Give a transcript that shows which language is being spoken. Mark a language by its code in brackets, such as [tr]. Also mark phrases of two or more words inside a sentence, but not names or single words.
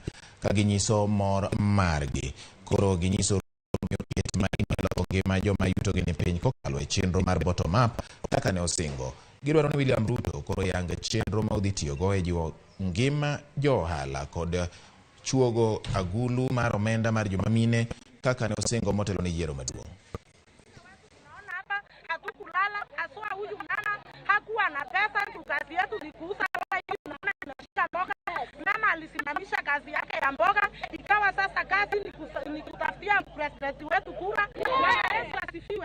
[luo] Ka ginyiso mor margi, koro ginyiso ma joma yutogi ni piny kokalo e chenro mar [en] bottom up [luo] kaka ne osingo. Gidwaro ni William Ruto koro yang chenro ma odhi tiyogo e jiwo ngima johala kod chuogo agulu mar omenda mar joma mine kaka ne osingo motelo ni yiero maduong'. [sw] Naona hapa hatukulala, haswa huyu mama hakuwa na pesa, kazi yetu ni kuuza mboga. Tunashika mboga. Mama alisimamisha kazi yake ya mboga, ikawa sasa kazi ni kutafutia president wetu kura. Yesu asifiwe.